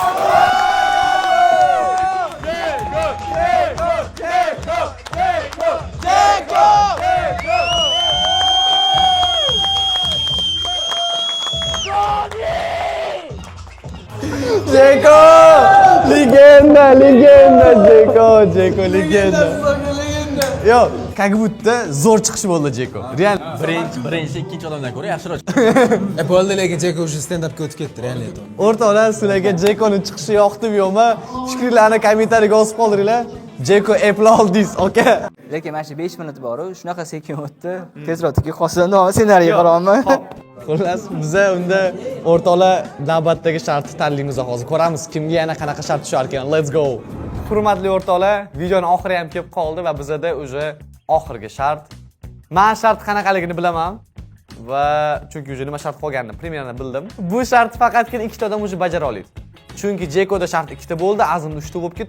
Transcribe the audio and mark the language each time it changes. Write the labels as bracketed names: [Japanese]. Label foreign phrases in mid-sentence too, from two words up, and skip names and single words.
[Uzbek] Jeko! Legenda! Jeko legenda. Yo, [Russian] как будто [Uzbek] zo'r chiqish bo'ldi Jeko. Real. Birinchi, ikkinchi odamdan ko'ra yaxshiroq. Bo'ldi, lekin Jeko уже stand-upga o'tib ketdi, real eto. O'rtoqlar, sizlarga Jekoning chiqishi yoqdimi yo'qmi? Fikrlarni kommentariyga yozib qoldiringlar. Jeko Apple oldingiz, aka. Lekin mana shu 5 minut bor, shunaqa sekin o'tdi. Tezroq tikib qolsam, ssenariy qaraman. Xullas, biz unda o'rtoqlar navbatdagi shartni tanlaymiz hozir. Ko'ramiz kimga yana qanaqa shart tushar ekan. [English] Let's go. [Uzbek] Hurmatli o'rtoqlar, videoning oxiri ham kelib qoldi va bizda o'sha oxirgi shart. Men shart qanaqaligini bilaman va chunki o'sha nima shart qolganini primerni bildim. Bu shart faqatgina ikkita odam o'sha bajara oladi. Chunki Jekoda shart ikkita bo'ldi, Azimda 3ta bo'lib ketdi.